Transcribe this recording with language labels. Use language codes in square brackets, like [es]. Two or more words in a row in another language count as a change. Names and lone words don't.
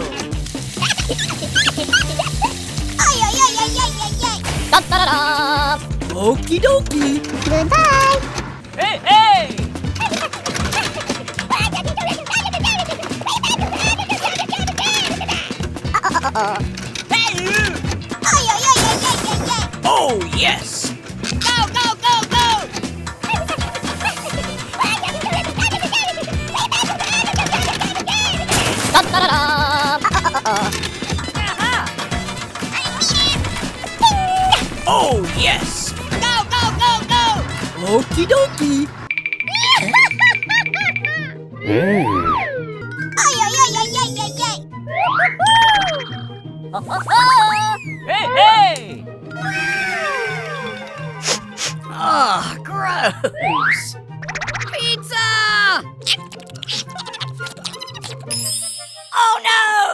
[en] Ay, ay, ay, ay, ay, ay, ay! Da-da-da-da! Okie dokie. Goodbye! Hey, hey! Hey, you! Ay, ay, ay, ay, ay, ay, ay! Oh, yes. Go, go, go, go! Da-da-da-da! Oh, yes. Go, go, go, go! Okie dokie. Ay, ay, ay, ay, ay, ay, ay! Hey, hey! Ah, gross! Pizza! Oh no!